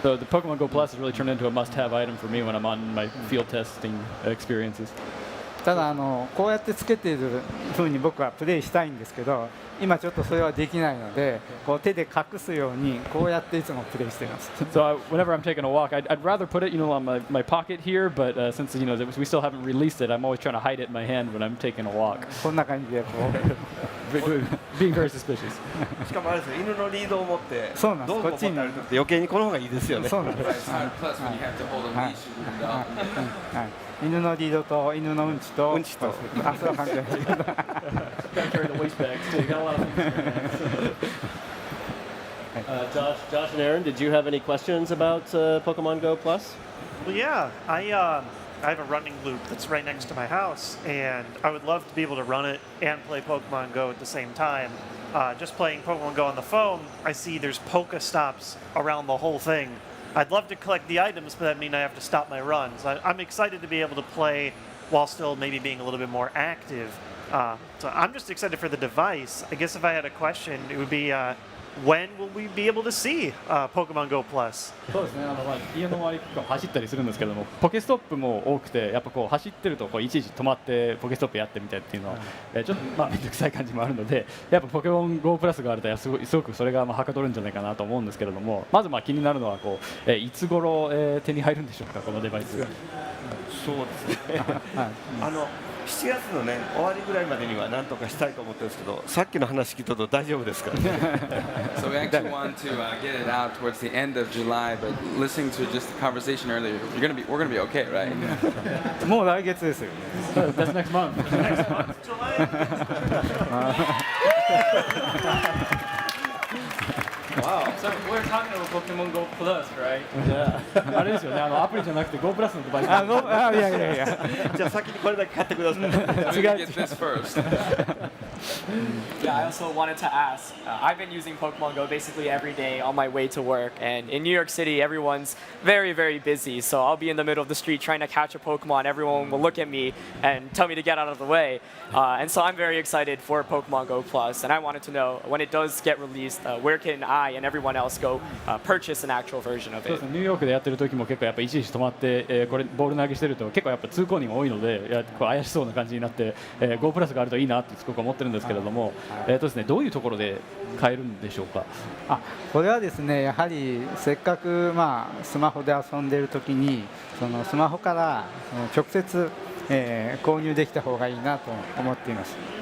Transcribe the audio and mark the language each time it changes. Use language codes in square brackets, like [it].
[en] So the Pokemon Go Plus has really turned into a must-have item for me when I'm on my field testing experiences. [ja] ただこうやってつけている風に僕はプレイしたいんですけど、今ちょっとそれはできないので、こう手で隠すようにこうやっていつもプレイしています。 [en] So whenever I'm taking a walk, I'd rather put it, on my pocket here, but since we still haven't released it, I'm always trying to hide it in my hand when I'm taking a walk. [ja] こんな感じでこう [en] Being very suspicious. [ja] しかもあれですよ、犬のリードを持ってそうなんです道具を持って歩くって余計にこの方がいいですよね。そうなんです。 [en] Plus, when you have to hold a leash, you can go. [ja] 犬のリードと犬のうんちと、うんちとそれは関係ない。 [en] Gotta carry the waste bags too. You got a lot of things. Josh and Aaron, did you have any questions about Pokemon Go Plus? Well, yeah, I have a running loop that's right next to my house, and I would love to be able to run it and play Pokemon Go at the same time. Just playing Pokemon Go on the phone, I see there's Pokestops around the whole thing. I'd love to collect the items, but that means I have to stop my runs. I'm excited to be able to play while still maybe being a little bit more active. So I'm just excited for the device. I guess if I had a question, it would be when will we be able to see Pokemon Go Plus? [ja] そうですね、家の周り結構走ったりするんですけども、ポケストップも多くて、やっぱこう走ってるといちいち止まってポケストップやってみたいっていうのは、ちょっと面倒くさい感じもあるので、やっぱポケモン GO プラスがあるとすごくそれがはかどるんじゃないかなと思うんですけれども、まず気になるのはいつ頃、手に入るんでしょうか、このデバイス。そうですね。 7月のね終わりぐらいまでには何とかしたいと思ってるんですけど、さっきの話聞いたと大丈夫ですからね。 [en] So we actually want to get it out towards the end of July, but listening to just the conversation earlier, we're gonna be okay, right? [ja] もう来月ですよ。 [en] That's next month. Wow. So we're talking about Pokemon Go Plus, right? [ja] あれですよね、アプリじゃなくて GO プラスのデバイス。いやいや。じゃあ先にこれだけ買ってください。 [en] So we can get this first. Yeah, I also wanted to ask. I've been using Pokemon Go basically every day on my way to work, and in New York City, everyone's very, very busy. So I'll be in the middle of the street trying to catch a Pokemon. Everyone will look at me and tell me to get out of the way. And so I'm very excited for Pokemon Go Plus, and I wanted to know when it does get released, where can I and everyone else go purchase an actual version of [ja] そうで [en] it? [ja] すね、ニューヨークでやってる時も結構やっぱいちいち止まって、これボール投げしてると結構やっぱ通行人が多いので、怪しそうな感じになって、GO プラスがあるといいなってすごく思ってるんですけれども、ですね、どういうところで買えるんでしょうか。これはですね、やはりせっかくスマホで遊んでいる時にそのスマホから直接、購入できた方がいいなと思っています。